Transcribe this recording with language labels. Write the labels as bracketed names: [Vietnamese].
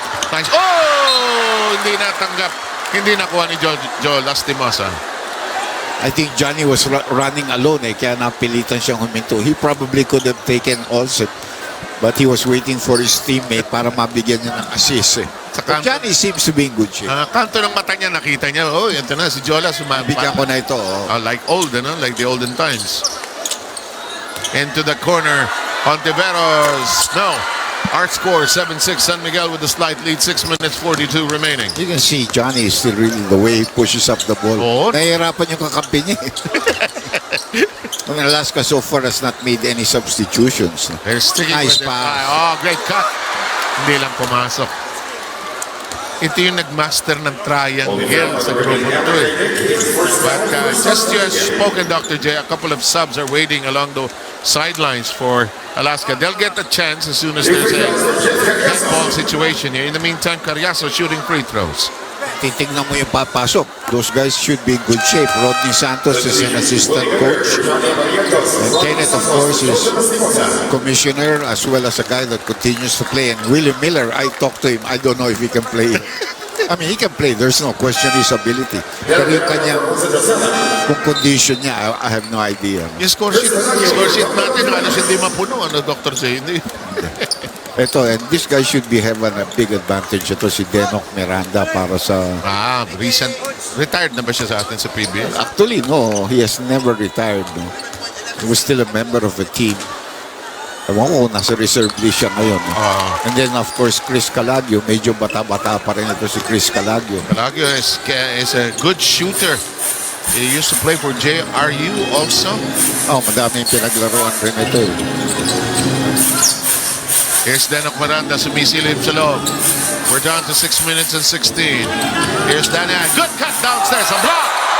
[Filipino] Nice. Oh! Hindi natanggap. Hindi nakuha ni Joel Lastimosa. [English] I think Johnny was running alone [Filipino] kaya napilitan siyang huminto. [English] He probably could have taken also, but he was waiting for his teammate [Filipino] para mabigyan niya ng assist. [English] But Johnny seems to be in good shape. [Filipino] Kanto ng mata niya, nakita niya, oh, yan na, si Jola sumabit. Bigyan ko na ito. [English] Like old, like the olden times. Into the corner, Hontiveros. No. Our score, 7-6, San Miguel with a slight lead, 6 minutes, 42 remaining. You can see Johnny is still really the way he pushes up the ball. Oh. [Filipino] Nahihirapan yung kakampi niya. [English] Alaska so far has not made any substitutions. They're sticking Nice with it. pass. Oh, great cut. [Filipino] Hindi lang pumasok. Ito yung nagmaster ng triangle sa grupo ito eh. [English] But just you have spoken, Dr. J, a couple of subs are waiting along the sidelines for Alaska. They'll get a chance as soon as there's a dead ball situation here. In the meantime, Carriazo shooting free throws. [Filipino] Titignan mo yung papasok. [English] Those guys should be in good shape. Rodney Santos is an assistant coach. And Kenneth, of course, is commissioner as well as a guy that continues to play. And William Miller, I talked to him. I don't know if he can play. I mean, he can play. There's no question his ability. [Filipino] Pero yung kanyang kung condition niya, [English] I have no idea. [Filipino] Yung score sheet natin, halos hindi mapuno. Ano, Dr. J? Hindi. [English] Ito, and this guy should be having a big advantage. [Filipino] Ito si Denok Miranda para sa... [English] Recent. [Filipino] Retired na ba siya sa atin sa PBA? [English] Actually, no. He has never retired. No? He was still a member of the team. [Filipino] Ewan ko, nasa reserve list siya ngayon. [English] No? And then, of course, [Filipino] Chris Calagio. Medyo bata-bata pa rin ito si Chris Calagio. [English] Calagio is a good shooter. He used to play for JRU also. [Filipino] Oh, madaming pinaglaruan rin ito. [English] Here's Denok Miranda, [Filipino] sumisilip sa loob. [English] We're down to 6 minutes and 16. Here's Daniel. Good cut downstairs. A block.